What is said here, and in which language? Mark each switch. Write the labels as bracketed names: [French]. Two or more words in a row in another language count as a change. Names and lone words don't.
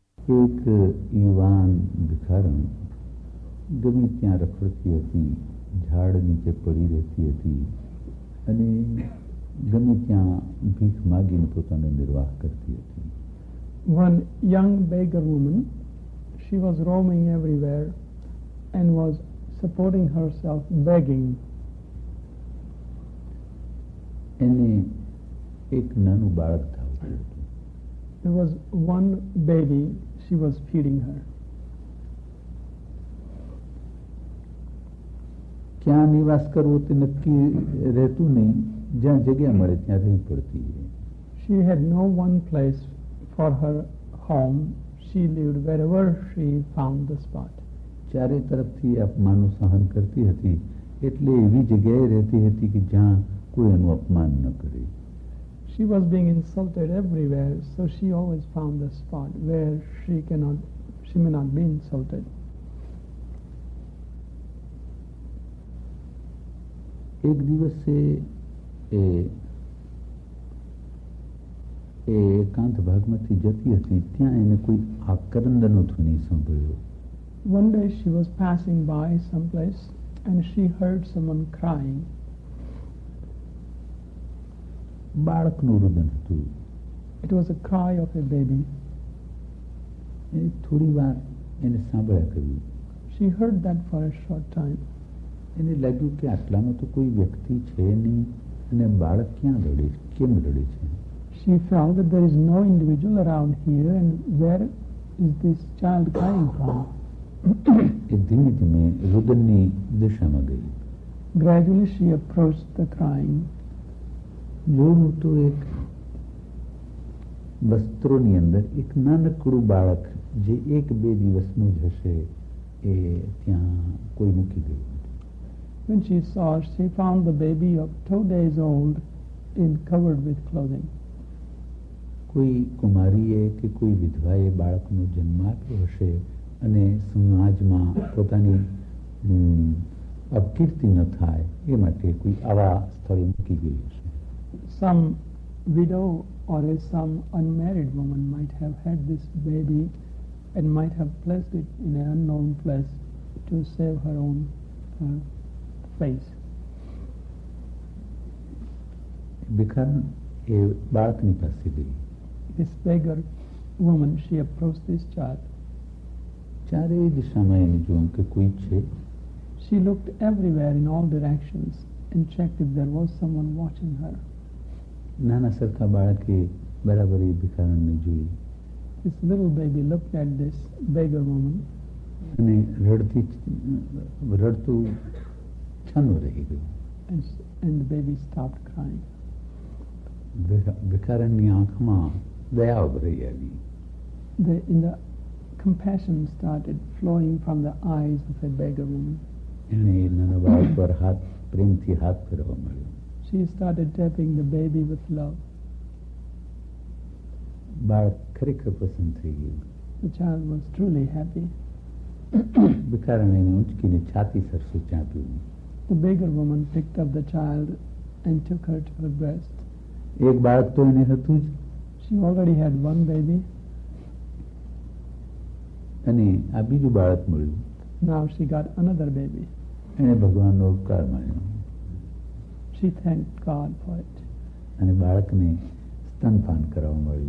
[Gujarati] એક યુવાન ભિખારણ ગમે ત્યાં રખડતી હતી, ઝાડ નીચે પડી રહેતી હતી અને ગમે ત્યાં ભીખ માગીને પોતાનો નિર્વાહ કરતી હતી. [English] One young beggar woman, she was roaming everywhere and was supporting herself begging. [Gujarati] એને એક નાનું બાળક ધાવતું હતું. [English] There was one baby, she was feeding her. [Gujarati] ક્યાં નિવાસ કરવો તે નક્કી રહેતું નહીં, જ્યાં જગ્યા મળે ત્યાં રહી પડતી. [English] She had no one place for her home. She lived wherever she found the spot. [Gujarati] ચારે તરફથી અપમાનનું સહન કરતી હતી, એટલે એવી જગ્યાએ રહેતી હતી કે જ્યાં કોઈ એનું અપમાન ન કરે. [English] She was being insulted everywhere, so she always found a spot where she may not be insulted. [Gujarati] એક દિવસે એકાંત ભાગમાંથી જતી હતી, ત્યાં એને કોઈ આક્રંદનો ધ્વનિ સાંભળ્યો. [English] One day she was passing by someplace and she heard someone crying. [Gujarati] બાળકનું રુદન હતું. [English] It was a cry of a baby. [Gujarati] થોડી વાર એને સાંભળ્યા કર્યું. [English] She heard that for a short time. [Gujarati] એને લાગ્યું કે આટલામાં તો કોઈ વ્યક્તિ છે નહીં અને બાળક ક્યાં રડે છે, કેમ રડે છે. [English] She felt that there is no individual around here, and where is this child crying from? [Gujarati] એ ધીમે ધીમે રુદનની દિશામાં ગઈ. [English] Gradually she approached the crying. [Gujarati] જોયું તો એક વસ્ત્રોની અંદર એક નાનકડું બાળક જે 1-2 દિવસનું જ હશે એ ત્યાં કોઈ મૂકી ગયું. [English] When she saw, she found the baby of 2 days old covered with clothing. [Gujarati] કોઈ કુમારીએ કે કોઈ વિધવાએ બાળકનો જન્મ આપ્યો હશે અને સમાજમાં પોતાની અપકીર્તિ ન થાય એ માટે કોઈ આવા સ્થળે મૂકી ગઈ હશે. [English] Some widow or some unmarried woman might have had this baby and might have placed it in an unknown place to save her own face. [Gujarati] ભિખારણ એ બાળકની પાસે ગઈ. [English] This beggar woman, she approached this child. [Gujarati] ચારેય દિશામાં એને જોયું કે કોઈ છે. [English] She looked everywhere in all directions and checked if there was someone watching her. [Gujarati] નાના સરખા બાળકે બરાબર એ ભિખારણને જોઈ [English] This little baby looked at this beggar woman [Gujarati] અને રડતું છાનું રહી ગયું. [English] and the baby stopped crying. [Gujarati] ભિખારણની આંખમાં દયા ભરાઈ આવી. [English] The compassion started flowing from the eyes of a beggar woman. [Gujarati] એણે નાના બાળક પર પ્રેમથી હાથ ફેરવવા મળ્યો. [English] She started tapping the baby with love. [Gujarati] બાળક ખરેખર પસંદ થઈ ગયું. [English] The child was truly happy. [Gujarati] ભિખારણ એને ઊંચકીને છાતી સરસે ચાંપ્યું. [English] The beggar woman picked up the child and took her to her breast. [Gujarati] એક બાળક તો એને હતું જ [English] She already had one baby. [Gujarati] અને આ બીજું બાળક મળ્યું. [English] Now she got another baby. [Gujarati] એણે ભગવાનનો ઉપકાર માન્યો [English] She thanked God for it. [Gujarati] અને બાળકને સ્તનપાન કરાવવા મળ્યું.